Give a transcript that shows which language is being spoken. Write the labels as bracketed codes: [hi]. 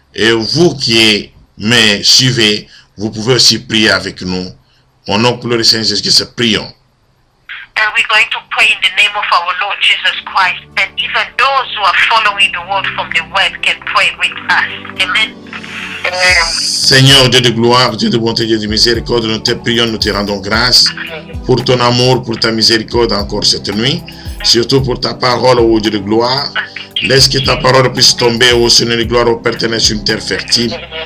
[fr] Et vous qui me suivez, vous pouvez aussi prier avec nous. Au nom de le Seigneur Jésus-Christ, prions. [en] And we're going to pray in the name of our Lord Jesus Christ. And even those who are following the word from the web can pray with us. Amen. [fr] Seigneur Dieu de gloire, Dieu de bonté, Dieu de miséricorde, nous te prions, nous te rendons grâce pour ton amour, pour ta miséricorde encore cette nuit. Surtout pour ta parole, ô Dieu de gloire. Laisse que ta parole puisse tomber, ô Seigneur de gloire, au Père éternel, sur une terre fertile.